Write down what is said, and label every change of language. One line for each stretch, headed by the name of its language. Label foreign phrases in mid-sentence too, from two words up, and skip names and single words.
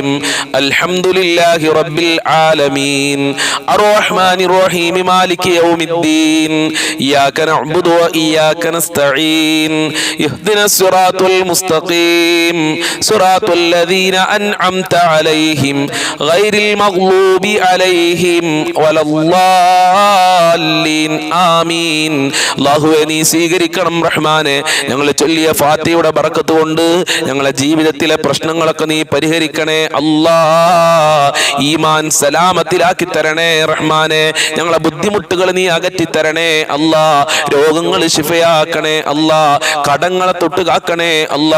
Arabic: الحمد لله رب العالمين الرحمن الرحيم مالك يوم الدين. إياك نعبد و إياك نستعين. اهدنا الصراط المستقيم صراط الذين أنعمت عليهم غير المغضوب عليهم ولا الضالين آمين.
Malayalam: അല്ലാഹുവേ നീ സ്വീകരിക്കണം റഹ്മാനെ. ഞങ്ങൾ ചൊല്ലിയ ഫാത്തിഹയുടെ ബറക്കത്ത് കൊണ്ട് ഞങ്ങളെ ജീവിതത്തിലെ പ്രശ്നങ്ങളൊക്കെ നീ പരിഹരിക്കണേ അല്ലാ. ഈമാൻ സലാമത്തിലാക്കി തരണേ റഹ്മാനെ. ഞങ്ങളെ ബുദ്ധിമുട്ടുകൾ നീ അകറ്റി തരണേ അല്ലാ. രോഗങ്ങൾ ശിഫയാക്കണേ അല്ലാ. കടങ്ങളെ തൊട്ട് കാക്കണേ അല്ലാ.